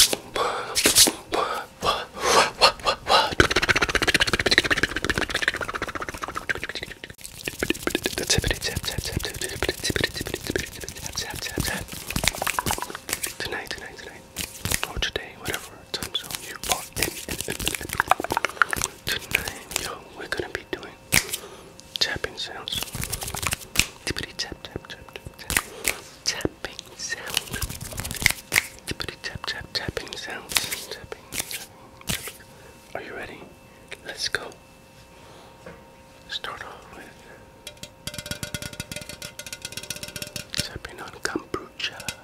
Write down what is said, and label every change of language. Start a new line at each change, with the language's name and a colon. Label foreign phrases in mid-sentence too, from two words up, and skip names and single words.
English: Tonight, or today, whatever time zone you are in. Tonight, we're gonna be doing tapping sounds. Tippity tap tap tap tap tap. Tapping sounds. Tippity tap tap tapping sounds. Tapping. Are you ready? Let's go. Start off with tapping on kombucha.